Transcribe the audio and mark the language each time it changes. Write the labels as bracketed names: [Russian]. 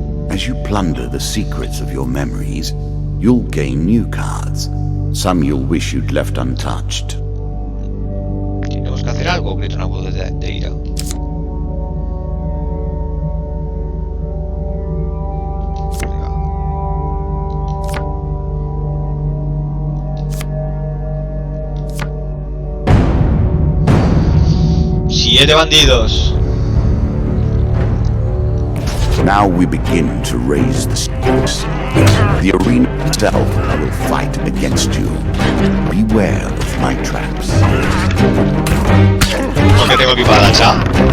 [English] As you plunder the secrets of your memories, you'll gain new cards. Some you'll wish you'd left untouched. [Spanish] Tenemos que hacer algo, grita una voz de ira. Venga. 7 bandidos. [English] Now we begin to raise the stakes. The arena itself will fight against you. Beware of my traps. [Spanish] ¿Por qué tengo que ir para la lancha?